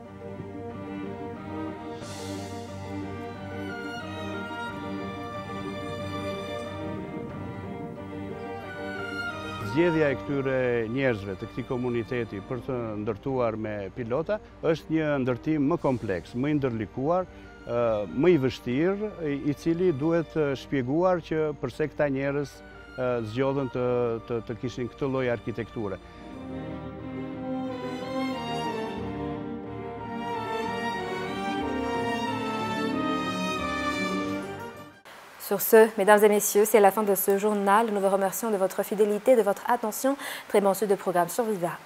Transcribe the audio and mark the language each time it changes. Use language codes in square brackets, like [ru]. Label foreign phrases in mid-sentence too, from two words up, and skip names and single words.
[sq] Zgjedhja e këtyre njerëzve të këtij komuniteti për të ndërtuar me pilota është një ndërtim më kompleks, më I ndërlikuar, më I vështirë, I cili duhet shpjeguar që përse këta njerëz zgjodhen të kishin këtë lloj arkitekture. [fr] Sur ce, mesdames et messieurs, c'est la fin de ce journal. Nous vous remercions de votre fidélité, de votre attention. Très bon suite de programme sur Viva.